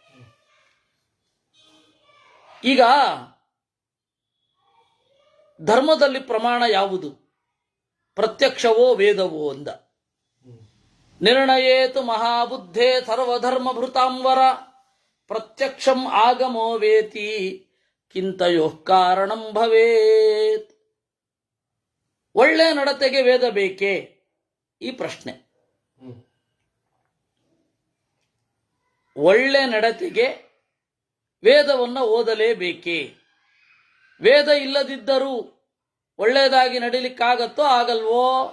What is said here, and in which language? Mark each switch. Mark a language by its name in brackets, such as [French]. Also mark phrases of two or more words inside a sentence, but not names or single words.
[Kannada] ಈಗ ಧರ್ಮದಲ್ಲಿ ಪ್ರಮಾಣ ಯಾವುದು? ಪ್ರತ್ಯಕ್ಷವೋ ವೇದವೋ ಅಂದ. [Sanskrit] ನಿರ್ಣಯೇತು ಮಹಾಬುದ್ಧೇ ಸರ್ವಧರ್ಮಭೃತಾಂವರ ಪ್ರತ್ಯಕ್ಷಂ ಆಗಮೋ ವೇತಿ ಕಿಂತಯೋಃ ಕಾರಣಂ ಭವೇತ್. [Kannada] ಒಳ್ಳೆ ನಡತೆಗೆ ವೇದ ಬೇಕೇ? ಈ ಪ್ರಶ್ನೆ. ಒಳ್ಳೆ ನಡತೆಗೆ ವೇದವನ್ನು ಓದಲೇಬೇಕೇ? ವೇದ ಇಲ್ಲದಿದ್ದರೂ ಒಳ್ಳೆಯದಾಗಿ ನಡೀಲಿಕ್ಕಾಗತ್ತೋ ಆಗಲ್ವೋ?